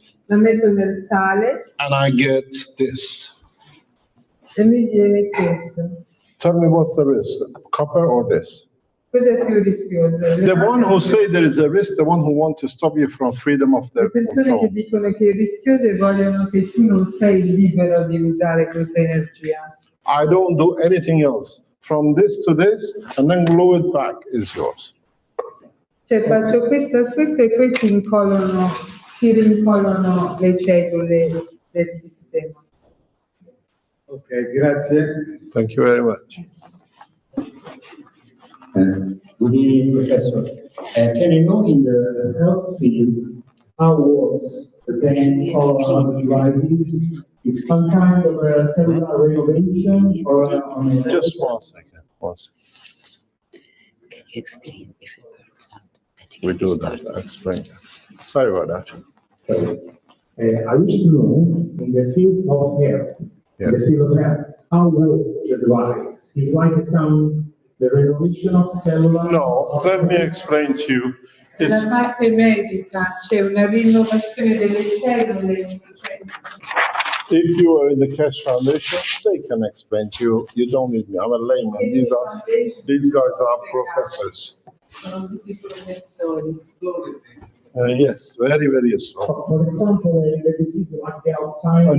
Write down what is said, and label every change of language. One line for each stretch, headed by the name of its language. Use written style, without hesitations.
Italian: La metto nel sale.
English: And I get this.
Italian: E mi viene questo.
English: Tell me what's the risk, copper or this?
Italian: Cos'è più rischioso?
English: The one who say there is a risk, the one who want to stop you from freedom of their
Italian: Le persone
English: control.
Italian: che dicono che è rischioso e vogliono che tu non sei libero di usare questa energia.
English: I don't do anything else. From this to this, and then glue it back is yours.
Italian: Cioè faccio questo e questo e questi si rincolano le cellule del sistema. Ok, grazie.
English: Thank you very much. Good evening, Professor. Can you know in the health field how works the pen or devices? Is some kind of a cellular renovation or on a... Just 1 second, 1 second. Can you explain if it works out? We do that, I'll explain. Sorry about that. I wish to know in the field of health, Yes. in the field of health, how works the device? Is like the renovation of cellular... No, let me explain to you.
Italian: Nella parte medica c'è una rinnovazione delle cellule.
English: If you are in the Keshe Foundation, they can explain to you. You don't need me. I'm a layman. These guys are professors.
Italian: Sono tutti professori.
English: Yes, very, very useful. For example, the disease like the Alzheimer's...